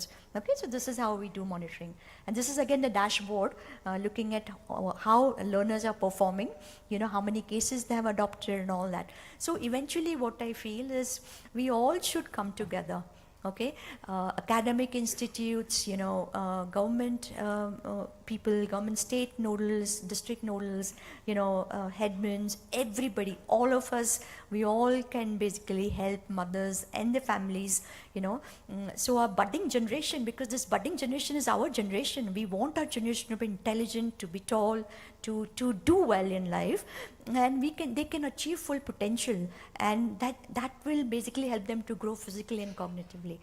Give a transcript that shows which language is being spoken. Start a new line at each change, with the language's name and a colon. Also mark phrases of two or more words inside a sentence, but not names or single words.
English: Okay, so this is how we do monitoring. And this is again the dashboard, looking at how learners are performing, how many cases they have adopted and all that. So eventually what I feel is we all should come together. Okay, academic institutes, government people, government state nodals, district nodals, headmans, everybody, all of us, we all can basically help mothers and their families, So our budding generation, because this budding generation is our generation, we want our generation to be intelligent, to be tall, to do well in life, and they can achieve full potential, and that will basically help them to grow physically and cognitively.